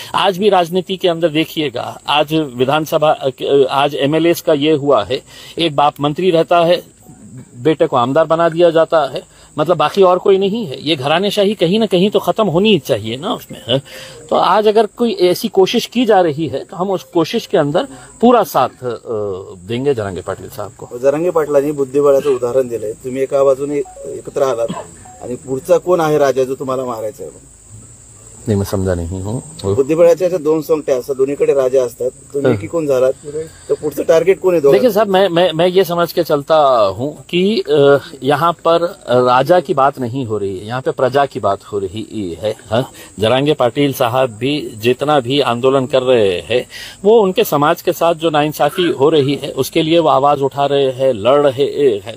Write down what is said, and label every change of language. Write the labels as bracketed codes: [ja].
[hi] आज भी राजनीति के अंदर देखिएगा, आज विधानसभा, आज एमएलएस का ये हुआ है, एक बाप मंत्री रहता है, बेटे को आमदार बना दिया जाता है, मतलब बाकी और कोई नहीं है. ये घरानेशाही कहीं ना कहीं तो खत्म होनी ही चाहिए ना उसमें. तो आज अगर कोई ऐसी कोशिश की जा रही है तो हम उस कोशिश के अंदर पूरा साथ देंगे जरांगे पाटील साहब को. [mr] जरांगे पाटलांनी बुद्धिबळाचं उदाहरण दिलंय. तुम्ही एका बाजूने एकत्र आलात आणि पुढचा कोण आहे राजा जो तुम्हाला मारायचा आहे? [hi] नहीं, मैं समझा नहीं हूँ. [mr] बुद्धिबळाच्या अशा दोन सोंगट्या असतात, दोन्हीकडे राजा असतात. तुम्ही की कोण झालात तर पुढचं टार्गेट कोण आहे? [hi] देखिए साहब, मैं ये समझ के चलता हूँ कि यहाँ पर राजा की बात नहीं हो रही है, यहाँ पे प्रजा की बात हो रही है. जरांगे पाटिल साहब भी जितना भी आंदोलन कर रहे हैं वो उनके समाज के साथ जो नाइंसाफी हो रही है उसके लिए वो आवाज उठा रहे हैं, लड़ रहे हैं.